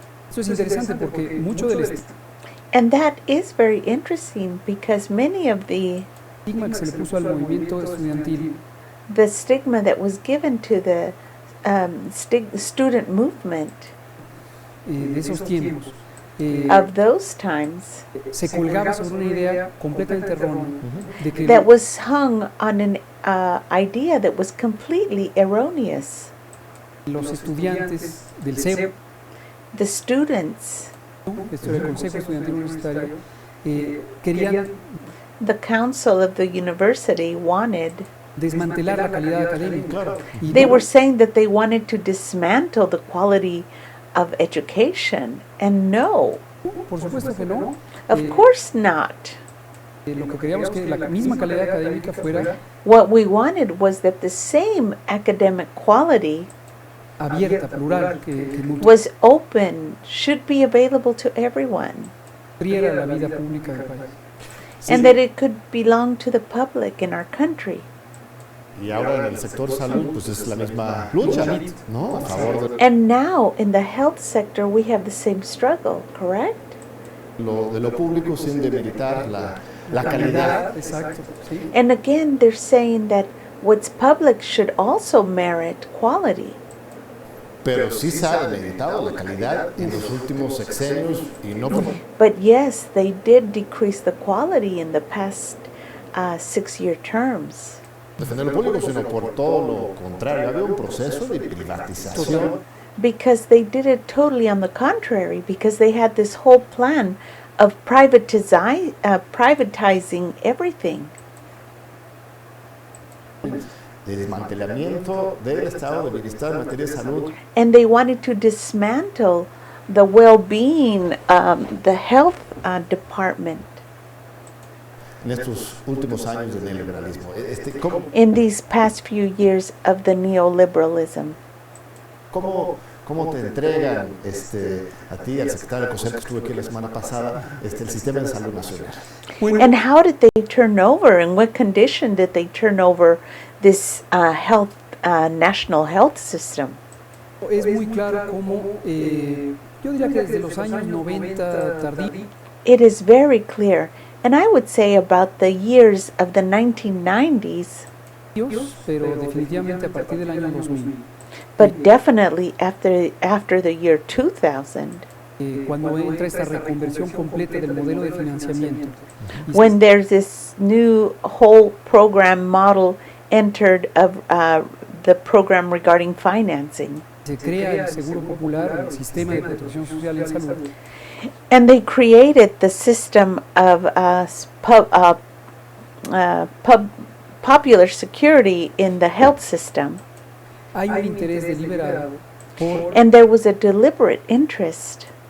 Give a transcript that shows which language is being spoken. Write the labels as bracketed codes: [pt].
[es] Eso es interesante porque mucho del [en] And that is very interesting because many of the [es] estigma que se le puso al movimiento estudiantil [en] stigma that was given to the student movement [es] de esos tiempos [en] of those times [es] se colgaba sobre una idea completamente errónea de que [en] that was hung on an idea that was completely erroneous. [es] los estudiantes del CEU, [en] The students, [es] esto del Consejo Estudiantil Universitario, querían [en] the council of the university wanted, [es] desmantelar la calidad académica. Y [en] they [es] no, [en] were saying that they wanted to dismantle the quality of education. And no, [es] por supuesto que no. [en] of course not. [es] Lo que queríamos que la misma calidad académica fuera [en] What we wanted was that the same academic quality [es] abierta, plural, que [en] was open, should be available to everyone, [es] nutriera la vida pública del país. [en] and that it could belong to the public in our country. [es] Y ahora en el sector salud, pues es la misma lucha, ¿no? A favor [en] And now in the health sector, we have the same struggle, correct? [es] de lo público sin demeritar la calidad. Exacto, sí. [en] And again, they're saying that what's public should also merit quality. [es] Pero sí se ha demeritado la calidad en los últimos sexenios y no por [en] But yes, they did decrease the quality in the past 6-year terms. [es] defender lo público, sino por todo lo contrario. Había un proceso de privatización. [en] Because they did it totally on the contrary, because they had this whole plan of privatizing everything. [es] De desmantelamiento del estado de bienestar en materia de salud. [en] And they wanted to dismantle the well-being, the health department [es] En estos últimos años del neoliberalismo. ¿Cómo, [en] in these past few years of the neoliberalism. [es] cómo te entregan a ti, al secretario del COSER que estuve aquí la semana pasada, el sistema de salud nacional? [en] And how did they turn over, in what condition did they turn over this national health system? [es] Es muy claro cómo, yo diría que desde los años 90 tardíos, [en] It is very clear, and I would say about the years of the 1990s, [es] pero definitivamente a partir del año 2000, [en] but definitely after the year 2000, [es] cuando entra esta reconversión completa del modelo de financiamiento. Y [en] when there's this new whole program model entered of the program regarding financing. [es] se crea el Seguro Popular, el sistema de protección social en salud, [en] And they created the system of popular security in the health system. [es] hay un interés deliberado por [en] And there was a deliberate interest